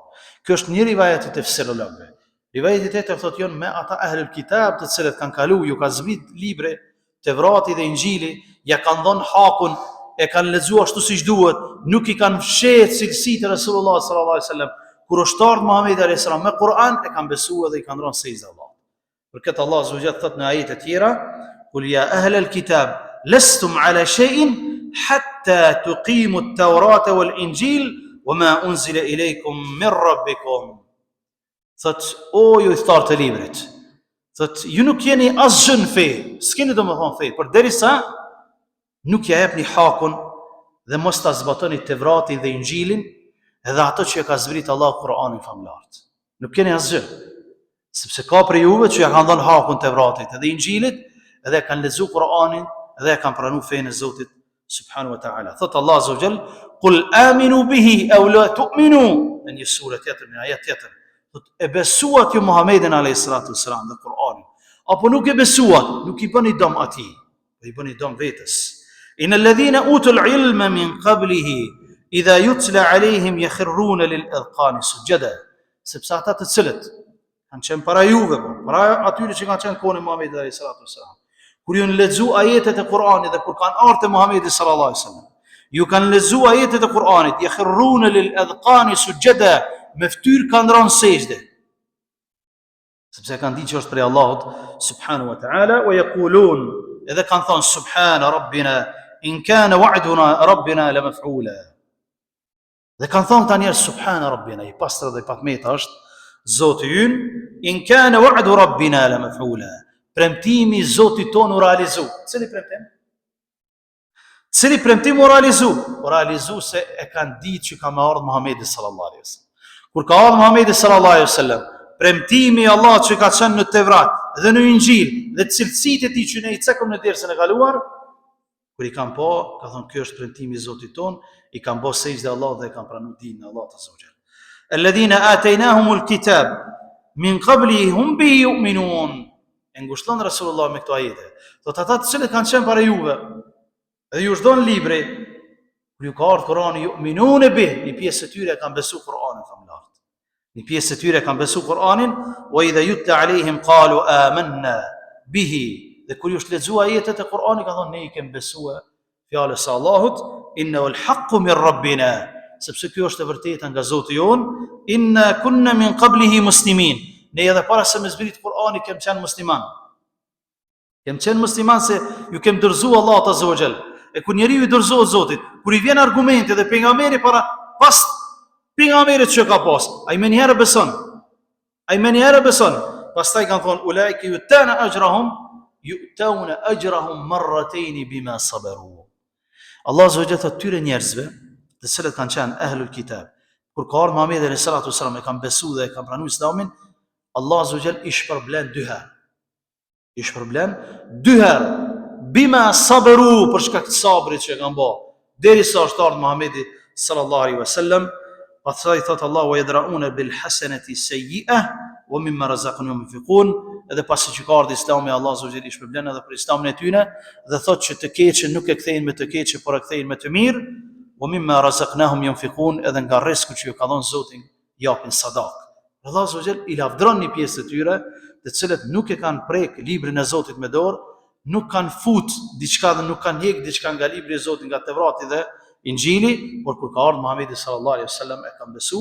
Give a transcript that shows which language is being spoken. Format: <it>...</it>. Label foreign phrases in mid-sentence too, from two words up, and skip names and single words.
<sq>Kjo është një rivajet i tefsirologëve. Rivajeti tjetër thotë janë me ata</sq> <ar>أهل الكتاب</ar> <sq>të cilët kanë kalu, ju ka zbrit libre, Tevrati dhe Injili, ja kanë dhënë hakun, e kanë lexuar ashtu siç duhet, nuk i kanë fshehur cilësitë e Resulullah</sq> <ar>صلى الله عليه وسلم.</ar> <sq>Kur është ardhur Muhamedi</sq> <ar>عليه السلام</ar> <sq>me Kur'an, e kanë besuar dhe i kanë dhënë sejdë Allahut. Për këtë Allah</sq> <ar>عز وجل</ar> <sq>thot në ajete të tjera,</sq> <ar>"قل يا أهل الكتاب لستم على شيء حتى تقيموا التوراة والإنجيل وما أنزل إليكم من ربكم."</ar> <sq>Thot, o ju i thtarë të librit, thot, ju nuk jeni asgjë në fe, s'keni domethënë fe, përderisa nuk ja jepni hakun dhe mos ta zbatoni Tevratin dhe Injilin, edhe ato që ka zbrit Allah Kur'anin famlart. Nuk keni asgjë, sepse ka për juve që ja kanë dhënë hakun Tevratit edhe Injilit, edhe kanë lexuar Kur'anin dhe kanë pranuar fenë e Zotit</sq> <ar>سبحانه وتعالى. Thot الله عز وجل قل آمنوا به أو لا تؤمنوا."</ar> <sq>Në një sure tjetër, në ajet tjetër, thot, e besuat ju Muhammedin</sq> <ar>عليه الصلاة والسلام</ar> <sq>dhe Kur'anin, apo nuk e besuat, nuk i bëni dom atij, po i bëni dom vetes.</sq> <ar>"إن الذين أوتوا العلم من قبله إذا يتلى عليهم يخرون للأذقان سجدا."</ar> <sq>Sepse ata të cilët kanë qenë para juve, para atyre që kanë qenë kohën e Muhamedit</sq> <ar>عليه الصلاة والسلام,</ar> <sq>kur ju lexu ajetet e Kur'anit dhe kur kanë ardhur te Muhamedi</sq> <ar>صلى الله عليه وسلم,</ar> <sq>ju kanë lexu ajetet e Kur'anit,</sq> <ar>يخرون للأذقان سجدا,</ar> <sq>me fytyrë kanë rënë sejdë, sepse kanë ditë që është prej Allahut</sq> <ar>سبحانه وتعالى, ويقولون,</ar> <sq>edhe kanë thënë</sq> <ar>سبحان ربنا إن كان وعد ربنا لمفعولا.</ar> <sq>Dhe kanë thënë tani</sq> <ar>سبحان ربنا,</ar> <sq>i pastër dhe i patmeta është Zoti ynë,</sq> <ar>إن كان وعد ربنا لمفعولا.</ar> <sq>Premtimi i Zotit ton u realizu. Cili premtim? Cili premtim u realizu? U realizu se e kanë ditë që ka më ardhur Muhamedi</sq> <ar>صلى الله عليه وسلم.</ar> <sq>Kur ka ardhur Muhamedi</sq> <ar>صلى الله عليه وسلم,</ar> <sq>premtimi i Allahut që ka qenë në Tevrat dhe në Injil dhe cilësitë e tij që ne i cekëm në dersën e kaluar, kur i kanë po, ka thonë ky është premtimi i Zotit ton, i kanë bërë sejdë Allahut dhe e kanë pranuar dinën e Allahut</sq> <ar>عز وجل. الذين آتيناهم الكتاب من قبله هم به يؤمنون.</ar> <sq>e ngushëllon Rasulullah me këto ajete. Thot ata të cilët kanë qenë para juve, edhe ju është dhënë libri, kur ju ka ardhur Kurani,</sq> <ar>يؤمنون به,</ar> <sq>një pjesë e tyre kanë besu Kur'anin famlar. Një pjesë e tyre kanë besu Kur'anin,</sq> <ar>وإذا يتلى عليهم قالوا آمنا به.</ar> <sq>Dhe kur ju është lexuar ajetet e Kur'anit, kanë thonë ne i kemi besuar fjalës së Allahut,</sq> <ar>إنه الحق من ربنا,</ar> <sq>sepse kjo është e vërteta nga Zoti jon,</sq> <ar>إنا كنا من قبله مسلمين.</ar> <sq>Ne edhe para se me zbrit Kur'ani kem qenë musliman. Kem qenë musliman se ju kem dërzu Allahu</sq> <ar>عز وجل.</ar> <sq>E kur njeriu i dorëzohet Zotit, kur i vjen argumenti dhe pejgamberi pas pejgamberit që ka pas, ai më një herë beson. Pastaj kanë thonë</sq> <ar>أولئك يؤتون أجرهم مرتين بما صبروا.</ar> <sq>Allah</sq> <ar>عز وجل</ar> <sq>thotë tyre njerëzve, të cilët kanë qenë</sq> <ar>أهل الكتاب,</ar> <sq>kur ka ardhur Muhamedi</sq> <ar>عليه الصلاة والسلام</ar> <sq>e kanë besuar dhe e kanë pranuar Islamin, Allah</sq> <ar>عز وجل</ar> <sq>i shpërblen dy herë.</sq> <ar>بما صبروا,</ar> <sq>për shkak të sabrit që kanë bërë, derisa është ardhur Muhamedi</sq> <ar>صلى الله عليه وسلم,</ar> <sq>pastaj thot Allah</sq> <ar>ويدرءون بالحسنة السيئة ومما رزقناهم ينفقون.</ar> <sq>Edhe pasi që ka ardhur Islami, Allah</sq> <ar>عز وجل</ar> <sq>i shpërblen edhe për Islamin e tyre dhe thot që të keqen nuk e kthejnë me të keqe, por e kthejnë me të mirë.</sq> <ar>ومما رزقناهم ينفقون,</ar> <sq>edhe nga rreziku që ju ka dhënë Zoti japin sadak. Allah</sq> <ar>عز وجل</ar> <sq>i lavdron një pjesë të tyre, të cilët nuk e kanë prek librin e Zotit me dorë, nuk kanë fut diçka dhe nuk kanë hjek diçka nga libri i Zotit, nga Tevrati dhe Injili, por kur ka ardhur Muhamedi</sq> <ar>صلى الله عليه وسلم</ar> <sq>e kanë besu.</sq>